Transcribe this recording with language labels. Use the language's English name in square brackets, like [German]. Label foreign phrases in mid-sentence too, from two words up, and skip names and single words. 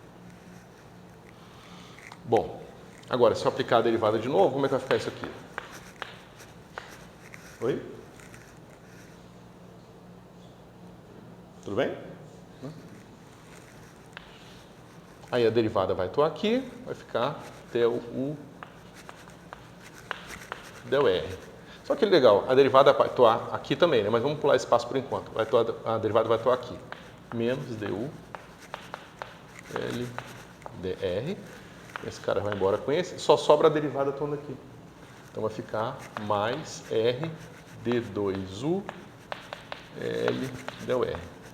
[Portuguese] Bom, agora se eu aplicar a derivada de novo, como é que vai ficar isso aqui? Oi? Tudo bem? Aí a derivada vai atuar aqui, vai ficar del U del R. Só que legal, a derivada vai atuar aqui também, né? Mas vamos pular esse passo por enquanto. A derivada vai atuar aqui. Menos du L dr. Esse cara vai embora com esse. Só sobra a derivada atuando aqui. Então vai ficar mais R d2u L del R.